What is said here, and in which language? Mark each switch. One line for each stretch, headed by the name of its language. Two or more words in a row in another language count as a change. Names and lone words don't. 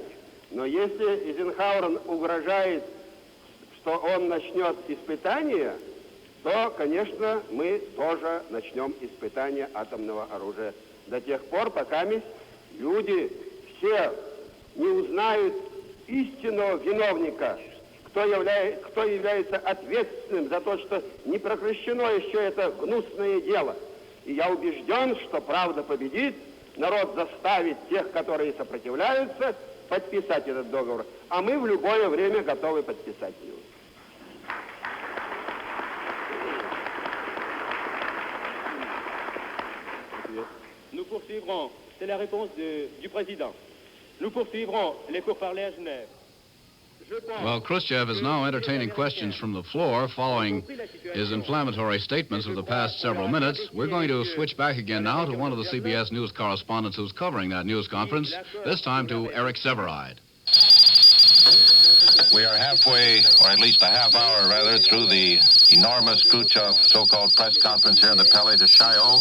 Russian: Но если Эйзенхауэр угрожает, что он начнет испытания, то, конечно, мы тоже начнем испытания атомного оружия до тех пор, пока люди все не узнают истинного виновника, кто является ответственным за то, что не прекращено еще это гнусное дело. И я убежден, что правда победит, народ заставит тех, которые сопротивляются, подписать этот договор. А мы в любое время готовы подписать его.
French: Nous poursuivrons, c'est la réponse du président. Nous poursuivrons les pourparlers à Genève.
English: Well, Khruschev is now entertaining questions from the floor following his inflammatory statements of the past several minutes. We're going to switch back again now to one of the CBS news correspondents who's covering that news conference, this time to Eric Severide. We are halfway, or at least a half hour rather, through the enormous Khruschev so-called press conference here in the Palais de Chaillot.